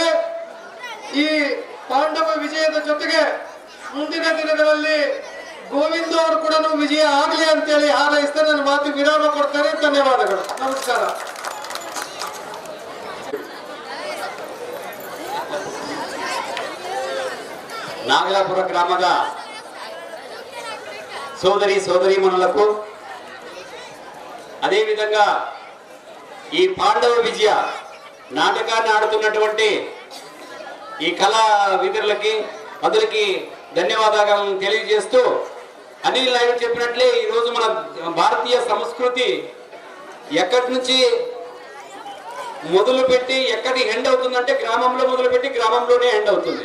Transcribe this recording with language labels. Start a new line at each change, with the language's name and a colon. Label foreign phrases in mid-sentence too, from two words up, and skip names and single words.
Kannada: ಈ ಪಾಂಡವ ವಿಜಯದ ಜೊತೆಗೆ ಮುಂದಿನ ದಿನಗಳಲ್ಲಿ ಗೋವಿಂದ ಅವರು ಕೂಡ ವಿಜಯ ಆಗಲಿ ಅಂತೇಳಿ ಹಾರೈಸ್ತಾ ನನ್ನ ಮಾತು ವಿರಾಮ ಕೊಡ್ತಾರೆ. ಧನ್ಯವಾದಗಳು. ನಮಸ್ಕಾರ. ನಾಗಲಾಪುರ ಗ್ರಾಮದ
Telugu: సోదరీమణులకు అదేవిధంగా ఈ పాండవ విజయ నాటకాన్ని ఆడుతున్నటువంటి ఈ కళా విధులకి అందరికీ ధన్యవాదాలను తెలియజేస్తూ అనిల్ నాయుడు చెప్పినట్లే ఈరోజు మన భారతీయ సంస్కృతి ఎక్కడి నుంచి మొదలుపెట్టి ఎక్కడి ఎండ్ అవుతుందంటే గ్రామంలో మొదలుపెట్టి గ్రామంలోనే ఎండ్ అవుతుంది.